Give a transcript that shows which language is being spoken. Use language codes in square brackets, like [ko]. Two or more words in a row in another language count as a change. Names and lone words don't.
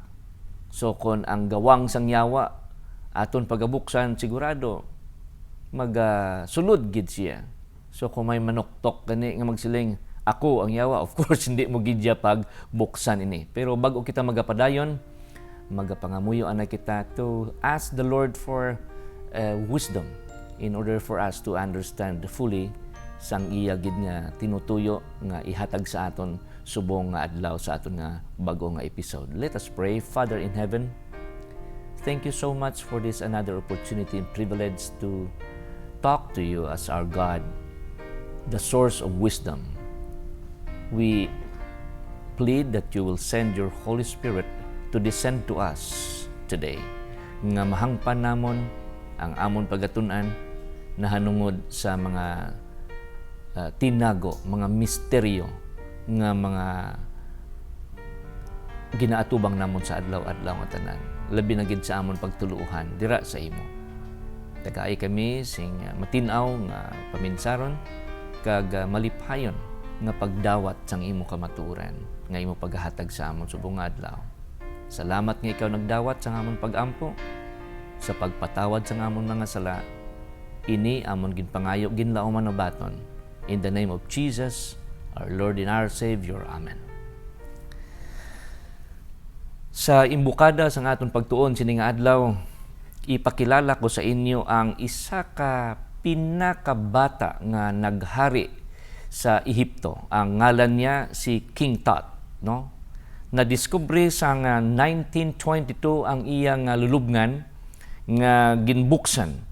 [hil] So kon ang gawang sang yawa aton pagabuksan sigurado sulod gid siya. So kung may manuktok gani nga magsiling ako ang yawa, [en] of course [hil] hindi mo gid pag buksan ini. Pero bago kita magapadayon, magapangamuyo ana kita [en] to ask the Lord for wisdom in order for us to understand fully [hil] sang iya gid nga tinutuyo nga ihatag sa aton subong nga adlaw sa aton nga bag-o nga episode. [en] Let us pray. Father in heaven, thank you so much for this another opportunity and privilege to talk to you as our God, the source of wisdom. We plead that you will send your Holy Spirit to descend to us today, [hil] nga mahangpan namon ang amon pagatun-an nahanungod sa mga tinago, mga misteryo nga mga ginaatubang namon sa adlaw-adlaw nga tanan. Labi na gid sa amon pagtuluhan dira sa imo. Tagaay kami sing matinaw nga paminsaron kag maliphayon nga pagdawat sang imo kamatuoran nga imo paghatag sa amon subong nga adlaw. Salamat nga ikaw nagdawat sa amon pag-ampo sa pagpatawad sa amon mga sala. Ini amon ginpangayo ginlaoman na baton. [en] In the name of Jesus, our Lord and our Savior. Amen. [hil] Sa imbukada sa aton pagtuon sini nga adlaw, ipakilala ko sa inyo ang isa ka pinakabata nga naghari sa Ehipto. Ang ngalan niya si King Tut, no? Na-discover sa 1922 ang iyang lulubngan nga ginbuksan.